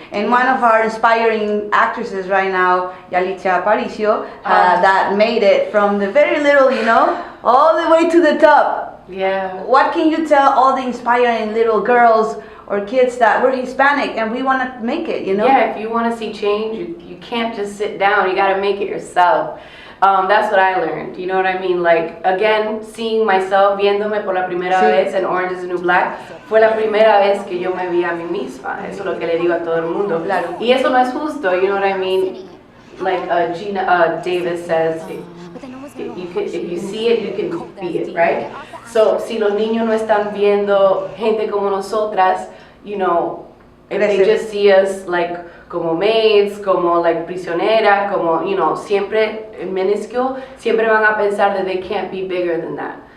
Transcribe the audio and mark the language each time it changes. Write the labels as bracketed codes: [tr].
[en] And one of our inspiring actresses right now, Yalitza Aparicio, that made it from the very little, all the way to the top. Yeah. What can you tell all the inspiring little girls or kids that we're Hispanic and we want to make it, Yeah, if you want to see change, you can't just sit down. You got to make it yourself. That's what I learned, you know what I mean? Like, again, seeing myself, [es] viéndome por la primera vez en Orange is the New Black, fue la primera vez que yo me vi a mí misma. Eso es lo que le digo a todo el mundo. Claro. Y eso no es justo, [en] you know what I mean? Like Gina Davis says, if you see it, you can be it, right? So, [es] si los niños no están viendo gente como nosotras, [en] you know, if they just see us like [es] como [en] maids, [es] como like prisioneras, como, you know, siempre minuscule, siempre van a pensar [en] that they can't be bigger than that.